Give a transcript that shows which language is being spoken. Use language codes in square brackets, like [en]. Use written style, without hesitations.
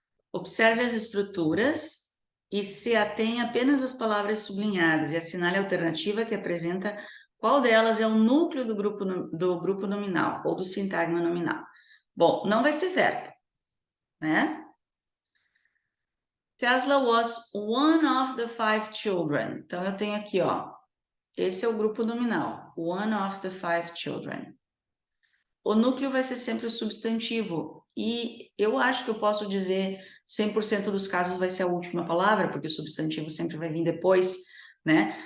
[pt] Observe as estruturas e se atém apenas às palavras sublinhadas e assinale a alternativa que apresenta qual delas é o núcleo do grupo nominal ou do sintagma nominal. Bom, não vai ser verbo, né? [en] Tesla was one of the 5 children. [pt] Então, eu tenho aqui, ó, esse é o grupo nominal, [en] one of the 5 children. [pt] O núcleo vai ser sempre o substantivo. E eu acho que eu posso dizer 100% dos casos vai ser a última palavra, porque o substantivo sempre vai vir depois, né?